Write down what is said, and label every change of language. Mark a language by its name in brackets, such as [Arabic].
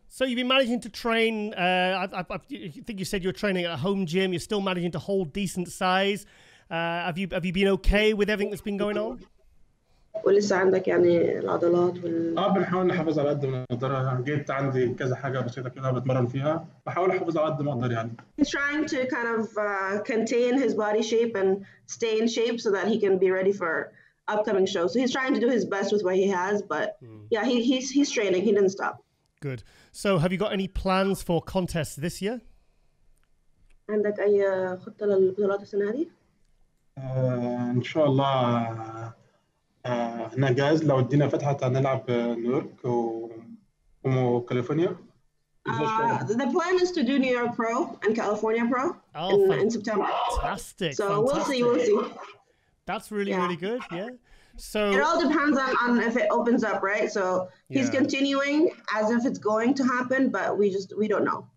[English] So you've been managing to train. I think you said you're training at a home gym. You're still managing to hold decent size. Have you been okay with everything that's been going on? [Arabic] ولسه عندك يعني العضلات بنحاول نحافظ على قد ما نقدر. جبت عندي كذا حاجه بسيطه كده بتمرن فيها. بحاول احافظ على قد ما اقدر يعني. [English] He's trying to kind of contain his body shape and stay in shape so that he can be ready for upcoming shows. So he's trying to do his best with what he has, but yeah, he's training. He didn't stop. Good. So have you got any plans for contests this year? [Arabic] عندك أي خطة للبطولات السنة هذه؟ إن شاء الله احنا جاهز. لو ادينا فتحة هنلعب نيويورك وكاليفورنيا. [English] The plan is to do New York Pro and California Pro in September. Fantastic. So we'll see. That's really good. Yeah. So it all depends on if it opens up, right? So he's continuing as if it's going to happen, but we don't know.